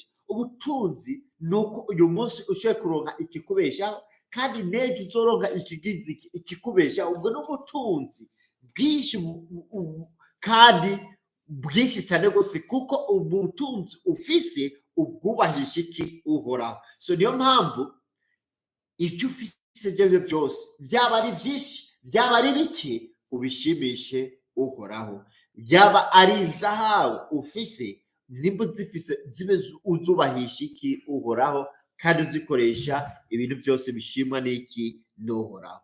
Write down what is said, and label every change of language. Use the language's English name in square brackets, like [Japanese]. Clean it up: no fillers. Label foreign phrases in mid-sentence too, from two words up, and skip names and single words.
[Rundi] Ubutunzi ni uko uyu munsi ushoboye kuronka ikikubeshaho, kandi n'ejo uzoronka ikikubeshaho. Ubwo ni ubutunzi bwinshi, kandi bwinshi cyane rwose, kuko ubutunzi ufise ubwubahisha iki, uhoraho. So niyo mpamvu ibyo ufise ibyo byose, byaba ari byinshi byaba ari bike, ubishimishe uhoraho. Byaba ari izahabu ufise, nimba uzifise zibe uzubahisha iki, uhoraho, kandi uzikoresha ibintu byose bishimwa n'iki, n'uhoraho.